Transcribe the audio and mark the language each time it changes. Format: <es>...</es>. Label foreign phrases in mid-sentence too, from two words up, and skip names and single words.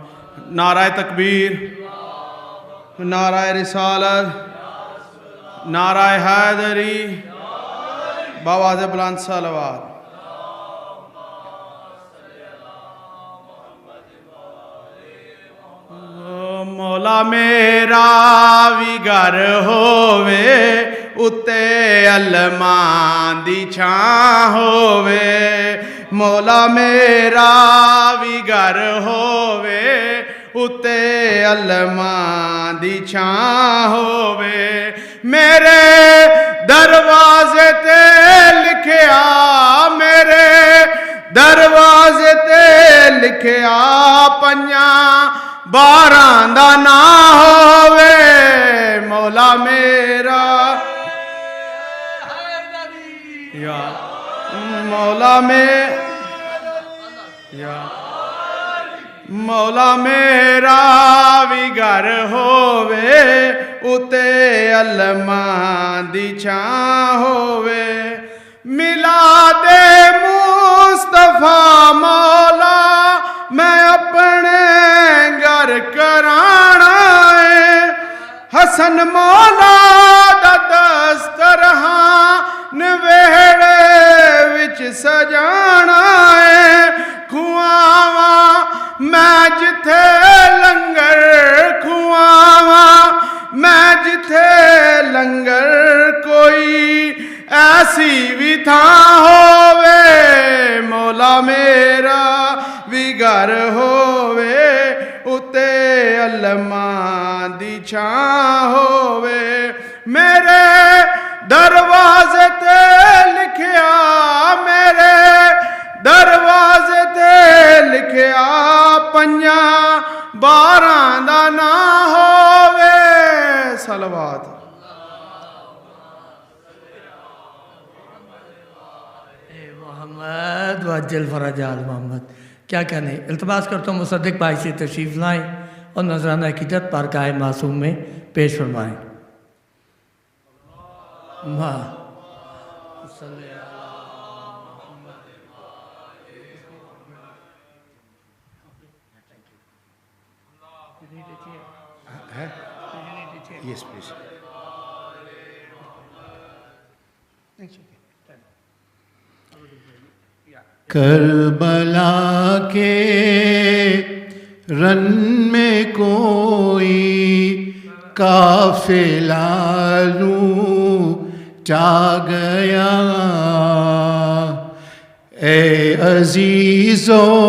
<ur>نعرہ تکبیر، نعرہ رسالت، نعرہ حیدری، بآواز بلند صلوات۔</ur> <pa>مولا میرا وی گھر ہووے اتے علماں دی چھاں ہووے، مولا میرا وی گھر ہووے اتے علماء دی چھاں ہووے، میرے دروازے تے لکھیا، میرے دروازے تے لکھیا پنجاں باراں دا نا ہووے، مولا میرا یا مولا مولا میرا وی گھر ہووے اتے علماء دی چھاں ہووے، میلاد مصطفیٰ مولا میں اپنے گھر کرانا ہے حسن مولا دا دسترخوان ویڑے وچ سجانا ہے کھواواں میں جتھے لنگر کھواواں میں جتھے لنگر کوئی ایسی بھی تھاں ہووے مولا میرا بھی گھر ہووے اتے علماء دی چھاں ہووے میرے دروازے تے لکھیا میرے دروازے تے لکھیا پنجاں باراں دا نہ ہووے صلوات</pa> <ar>محمد وعجل فرج آل محمد.</ar> <ur>کیا کہنے التماس کرتا ہوں مصدق بھائی سے تشریف لائیں اور نذرانہ عقیدت بارگاہ معصوم میں پیش فرمائیں.</ur> <en>Yes, please.</en> <ur>کربلا کے رن میں کوئی قافلہ لوٹا گیا اے عزیزو</ur>